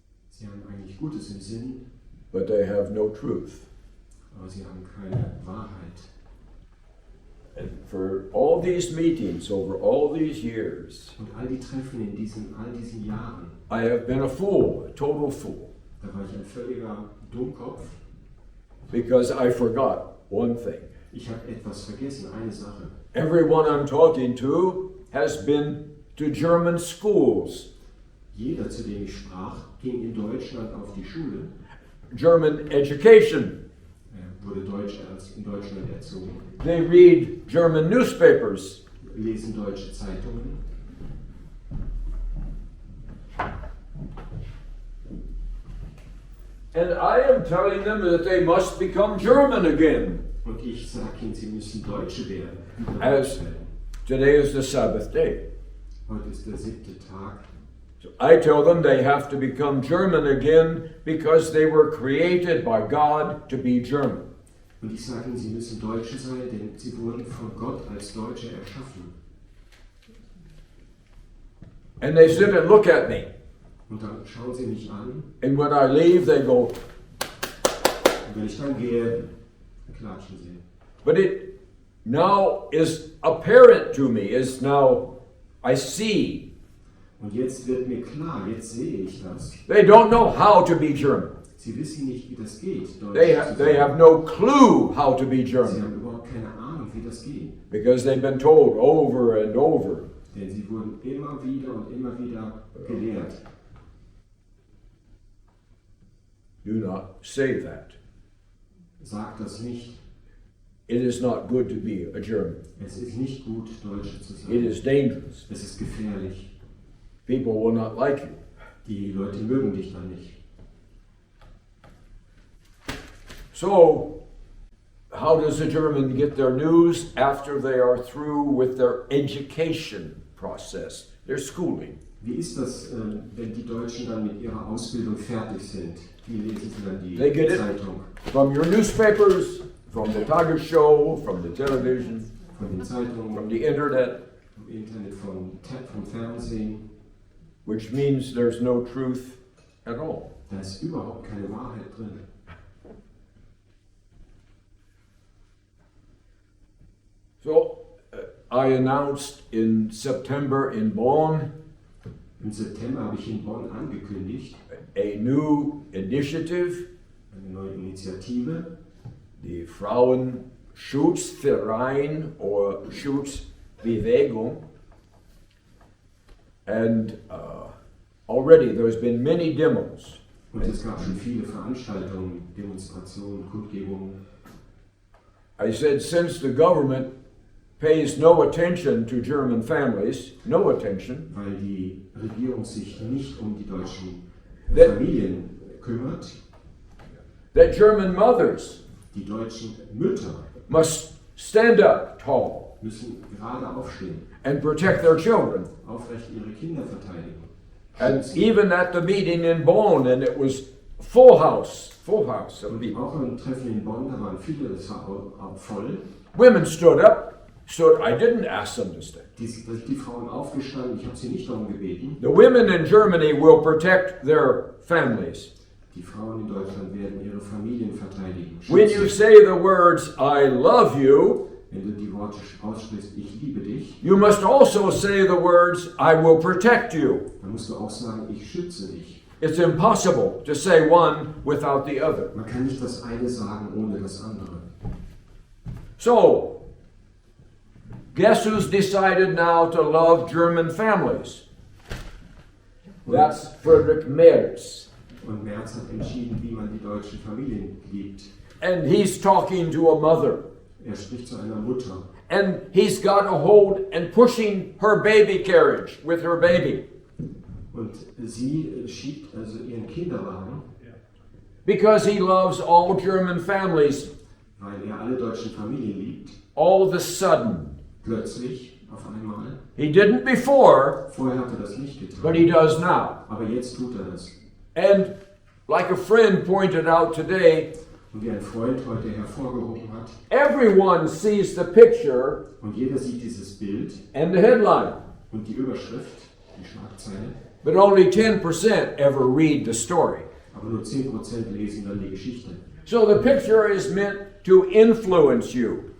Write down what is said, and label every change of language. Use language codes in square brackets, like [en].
[de] Sie haben eigentlich Gutes im Sinn, [en] but they have no truth. [de] aber sie haben keine Wahrheit. [en] And for all these meetings over all these years, [de] Und all die Treffen in all diesen Jahren, [en] I have been a fool, a total fool, [de] da war ich ein völliger Dummkopf. [en] because I forgot one thing. [de] Ich habe etwas vergessen, eine Sache. [en] Everyone I'm talking to has been to German schools, [de] Jeder, zu dem ich sprach, ging in Deutschland auf die Schule. [en] German education. [de] Er wurde in Deutschland erzogen. [en] They read German newspapers. [de] Lesen deutsche Zeitungen. [en] And I am telling them that they must become German again. [de] Und ich sage ihnen, sie müssen Deutsche werden. [en] As today is the Sabbath day. [de] Heute ist der 7. Tag. [en] So I tell them they have to become German again because they were created by God to be German. [de] Und ich sage ihnen, sie müssen Deutsche sein, denn sie wurden von Gott als Deutsche erschaffen. [en] And they sit and look at me. [de] Und dann schauen sie mich an. [en] And when I leave, they go, [de] Und wenn ich dann gehe, klatschen sie. [en] but it now is apparent to me, is now I see. [de] Und jetzt wird mir klar, jetzt sehe ich das. [en] They don't know how to be German. [de] Sie wissen nicht, wie das geht, Deutsch [en] They [de] zu sein. [en] have no clue how to be [de] Sie [en] German [de] haben überhaupt keine Ahnung, wie das geht. [en] because they've been told over and over. [de] Denn sie wurden immer wieder gelehrt. [en] Do not say that. [de] Sag das nicht. [en] It is not good to be a German. [de] Es ist nicht gut, Deutsche zu sein. [en] It is dangerous. [de] Es ist gefährlich. [en] People will not like you. [de] Die Leute mögen dich dann nicht. [en] So, how does a German get their news after they are through with their education process, their schooling? [de] Wie ist das, wenn die Deutschen dann mit ihrer Ausbildung fertig sind? Wie lesen sie dann die [en] They get it [de] Zeitung? [en] from your newspapers, from the Tagesschau, from the television, [de] Von den Zeitungen, [en] from the internet, [de] vom Internet, vom Fernsehen. [en] which means there's no truth at all. [de] Da ist überhaupt keine Wahrheit drin. [en] So, I announced in September in Bonn [de] Im September habe ich in Bonn angekündigt, [en] a new initiative, [de] eine neue Initiative, die Frauenschutzverein or Schutzbewegung. [en] And already there's been many demos. [de] und es gab schon viele Veranstaltungen, Demonstrationen, Kundgebungen. [en] I said, since the government pays no attention to German families, no attention, [de] Weil die Regierung sich nicht um die deutschen [en] That- [de] Familien kümmert, [en] that German mothers [de] die deutschen Mütter [en] must stand up tall [de] müssen gerade aufstehen, [en] and protect their children. [de] aufrecht ihre Kinder verteidigen. [en] And even at the meeting in Bonn, and it was full house of [de] Und [en] people. [de] auch im Treffen in Bonn, da waren viele, das war auch voll. [en] Women stood up. I didn't ask them to stand. [de] Die Frauen aufgestanden, ich habe sie nicht darum gebeten. [en] The women in Germany will protect their families. [de] Die Frauen in Deutschland werden ihre Familien verteidigen. [en] When you [de] Schützen. [en] say the words, I love you, [de] Wenn du die Worte aussprichst, ich liebe dich, [en] you must also say the words, I will protect you. [de] dann musst du auch sagen, ich schütze dich. [en] It's impossible to say one without the other. [de] Man kann nicht das eine sagen ohne das andere. [en] So, guess who's decided now to love German families? That's Friedrich Merz. [de] Und Merz hat entschieden, wie man die deutschen Familien liebt. [en] And he's talking to a mother. [de] Er spricht zu einer Mutter. [en] And he's got a hold and pushing her baby carriage with her baby. [de] Und sie schiebt also ihren Kinderwagen, [en] Because he loves all German families. [de] weil er alle deutschen Familien liebt. [en] All of a sudden, [de] Plötzlich, auf einmal. [en] he didn't before, [de] Vorher hat er das nicht [en] but he [de] getan. [en] does now. [de] Aber jetzt tut er das. [en] And like a friend pointed out today, [de] Und wie ein Freund heute hervorgehoben hat, [en] everyone sees the picture [de] und jeder sieht dieses Bild [en] and the headline, [de] und die Überschrift, die Schlagzeile, [en] but only 10% ever read the story. [de] aber nur 10% lesen dann die Geschichte. [en] So the picture is meant to influence you.